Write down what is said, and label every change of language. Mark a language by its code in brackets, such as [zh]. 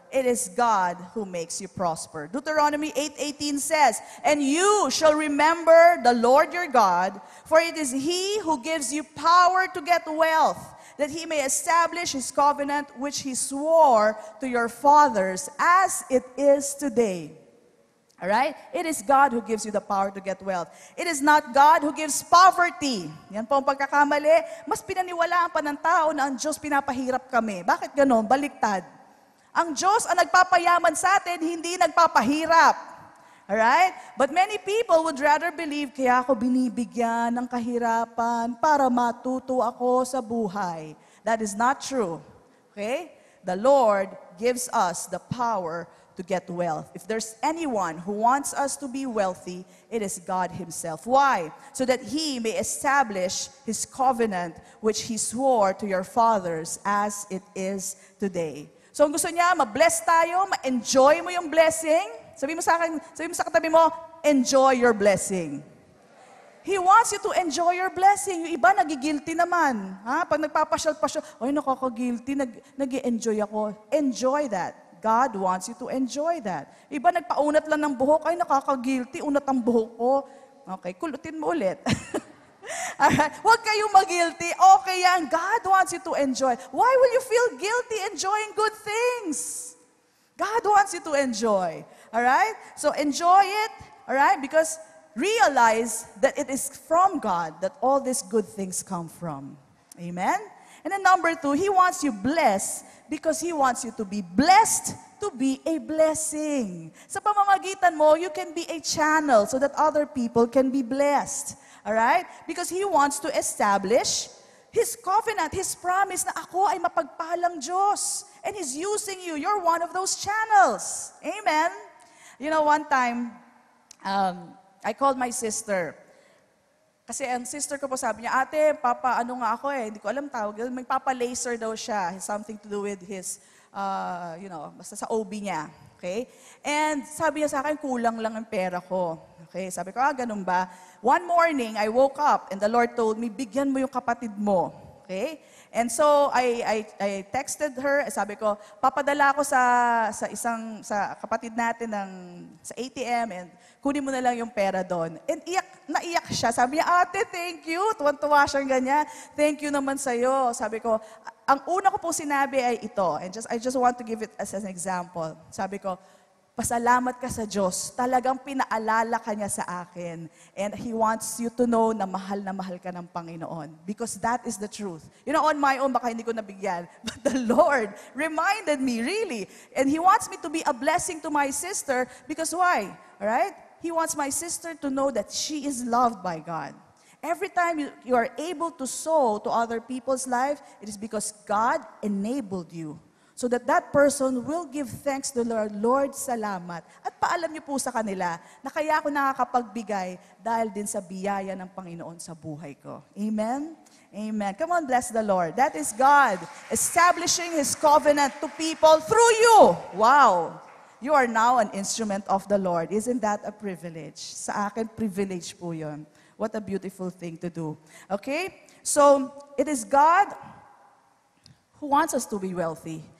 [en] It is God who makes you prosper. Deuteronomy 8:18 says, "And you shall remember the Lord your God, for it is He who gives you power to get wealth, that He may establish His covenant which He swore to your fathers, as it is today." All right? It is God who gives you the power to get wealth. It is not God who gives poverty. [tl] Yan po ang pagkakamali. Mas pinaniwalaan pa ng tao na ang Diyos pinapahirap kami. Bakit ganon? Baliktad. Ang Diyos ang nagpapayaman sa atin, hindi nagpapahirap. [en] Alright? But many people would rather believe, [tl] kaya ako binibigyan ng kahirapan para matuto ako sa buhay. [en] That is not true. Okay? The Lord gives us the power to get wealth. If there's anyone who wants us to be wealthy, it is God Himself. Why? So that He may establish His covenant, which He swore to your fathers, as it is today. [tl] So, ang gusto niya, ma-bless tayo, ma-enjoy mo yung blessing. Sabi mo sa katabi mo, [en] enjoy your blessing. He wants you to enjoy your blessing. [tl] Yung iba, nagigilty naman. Ha? Pag nagpapasyal-pasyal, ay, nakaka-guilty, nag-enjoy ako. [en] Enjoy that. God wants you to enjoy that. [tl] Iba, nagpaunat lang ng buhok, ay, nakaka-guilty, unat ang buhok ko. Okay, kulutin mo ulit. Alright? Huwag kayong mag-guilty. Okay yan. [en] God wants you to enjoy. Why will you feel guilty enjoying good things? God wants you to enjoy. Alright? So enjoy it. Alright? Because realize that it is from God that all these good things come from. Amen? And then number 2, He wants you blessed because He wants you to be blessed to be a blessing. [tl] Sa pamamagitan mo, [en] you can be a channel so that other people can be blessed. Alright? Because He wants to establish His covenant, His promise [tl] na ako ay mapagpalang Diyos. [en] And He's using you. You're one of those channels. Amen? You know, one time, I called my sister. [tl] Kasi ang sister ko po sabi niya, ate, papa, ano nga ako hindi ko alam tawag. May papa-laser daw siya. [en] Has something to do with his, [tl] basta sa OB niya. Okay? And sabi niya sa akin, kulang lang ang pera ko. Okay? Sabi ko, ganun ba? [en] One morning, I woke up and the Lord told me, [tl] bigyan mo yung kapatid mo. Okay? [en] And so, I texted her, [tl] sabi ko, papadala ako sa kapatid natin sa ATM and kunin mo na lang yung pera doon. And naiyak siya. Sabi niya, ate, thank you. Tuwan-tuwa siyang ganyan. Thank you naman sa'yo. Sabi ko, ang una ko pong sinabi ay ito. [en] And I just want to give it as an example. [tl] Sabi ko, pasalamat ka sa Diyos. Talagang pinaalala ka niya sa akin. [en] And He wants you to know [tl] na mahal ka ng Panginoon. [en] Because that is the truth. You know, on my own, [tl] baka hindi ko nabigyan. [en] But the Lord reminded me, really. And He wants me to be a blessing to my sister. Because why? Alright? He wants my sister to know that she is loved by God. Every time you are able to sow to other people's life, it is because God enabled you. So that person will give thanks to the Lord, Lord, salamat. [tl] At paalam niyo po sa kanila na kaya ako nakakapagbigay dahil din sa biyaya ng Panginoon sa buhay ko. [en] Amen? Amen. Come on, bless the Lord. That is God establishing His covenant to people through you. Wow! You are now an instrument of the Lord. Isn't that a privilege? [tl] Sa akin, privilege po yun. [en] What a beautiful thing to do. Okay? So, it is God who wants us to be wealthy.